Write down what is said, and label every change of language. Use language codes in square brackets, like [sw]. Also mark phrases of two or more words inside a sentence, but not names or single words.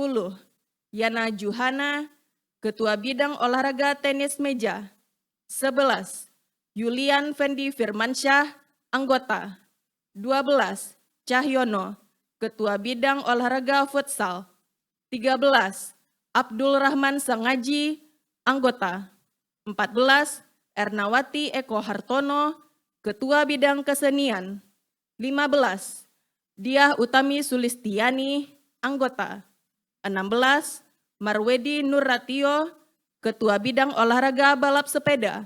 [id] Yana Juhana, Ketua Bidang Olahraga Tenis Meja. 11. Yulian Fendi Firmansyah, Anggota. 12. Cahyono, Ketua Bidang Olahraga Futsal. 13. Abdul Rahman Sangaji, Anggota. 14. Ernawati Eko Hartono, Ketua Bidang Kesenian. 15. Diah Utami Sulistiani, Anggota. 16. Marwedi Nurratio, Ketua Bidang Olahraga Balap Sepeda.